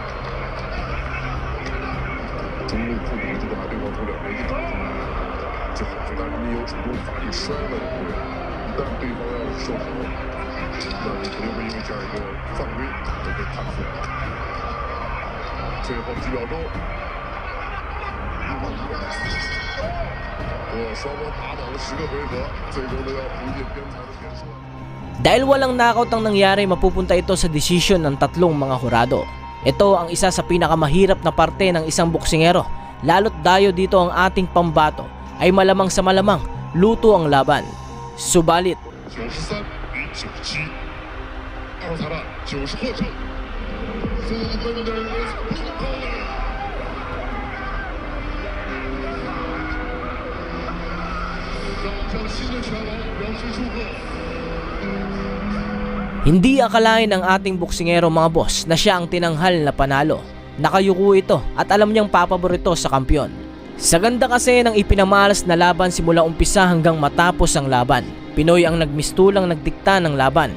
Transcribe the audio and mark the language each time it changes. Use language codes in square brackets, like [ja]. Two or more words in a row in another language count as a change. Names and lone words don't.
[zh] 中路控制住，把对方从2边一打出来，最好是但是你有主动发力摔了也不对，一旦对方要是受伤，那你肯定会因为这样一个犯规而被判负。最后几秒钟，双方打满了10个回合，最终都要不尽边裁的点数。 [tl] Dahil walang knockout ang nangyari, mapupunta ito sa desisyon ng tatlong mga hurado. Ito ang isa sa pinakamahirap na parte ng isang boksingero. Lalo't dayo dito ang ating pambato ay malamang sa malamang luto ang laban. Subalit [zh] 93 比97，二裁判90获胜。向新的拳王表示祝贺。 [tl] Hindi akalain ng ating boksingero mga boss na siya ang tinanghal na panalo. Nakayuko ito at alam niyang papaborito sa kampiyon. Sa ganda kasi ng ipinamalas na laban simula umpisa hanggang matapos ang laban, Pinoy ang nagmistulang nagdikta ng laban.